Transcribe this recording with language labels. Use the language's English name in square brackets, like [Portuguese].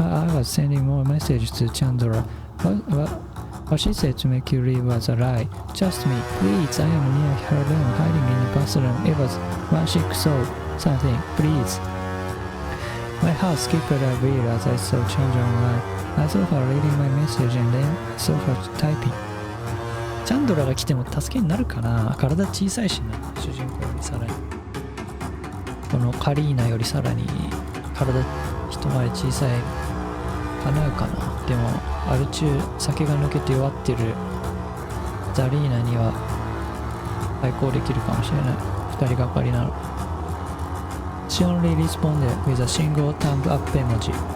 [English] I was sending more messages to Chandra. What she said to make you leave was a lie. Trust me, please, I am near her room, hiding in the bathroom. It was 160 something, please. My heart skipped a beat as I saw Chandra online. I saw her reading my message and then I saw her typing. [Japanese] チャンドラが来ても助けになるかな。体小さいしな、主人公よりさらに。このカリーナよりさらに体一回り小さいかなうかな。でもアル中酒が抜けて弱ってるザリーナには対抗できるかもしれない。二人がかりなら。 [English] She only responded with a single thumb up emoji.